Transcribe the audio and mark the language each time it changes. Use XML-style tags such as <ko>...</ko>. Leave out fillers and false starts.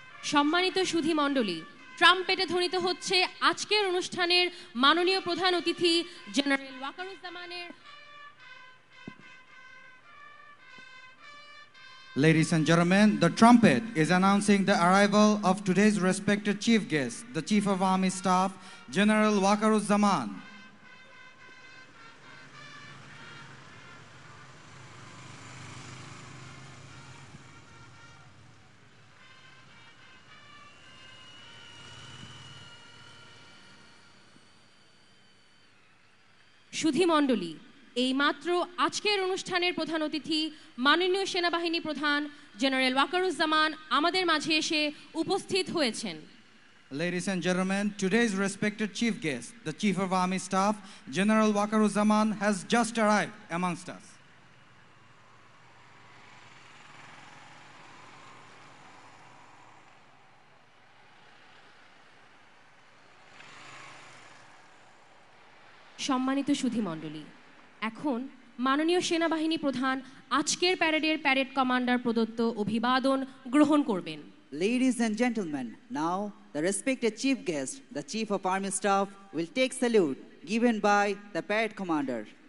<bn>সম্মানিত সুধী মণ্ডলী, ট্রাম্পেটে ধ্বনিত হচ্ছে আজকের অনুষ্ঠানের মাননীয় প্রধান অতিথি general ওয়াকারুজ্জামানের।</bn> <en>Ladies and gentlemen, the trumpet is announcing the arrival of today's respected chief guest, the Chief of Army Staff, General Wakaruzzaman.</en> <bn>সুধী মণ্ডলী, এইমাত্র আজকের অনুষ্ঠানের প্রধান অতিথি মাননীয় সেনাবাহিনী প্রধান জেনারেল ওয়াকারুজ্জামান আমাদের মাঝে এসে উপস্থিত হয়েছেন।</bn> <en>Ladies and gentlemen, today's respected chief guest, the Chief of Army Staff, General Wakaruzzaman, has just arrived amongst us.</en> <bn>সম্মানিত সুধী মণ্ডলী, এখন মাননীয় সেনাবাহিনী প্রধান আজকের প্যারেডের প্যারেড কমান্ডার প্রদত্ত অভিবাদন গ্রহণ করবেন।</bn> <en>Ladies and gentlemen, now the respected chief guest, the Chief of Army Staff, will take salute given by the parade commander.</en>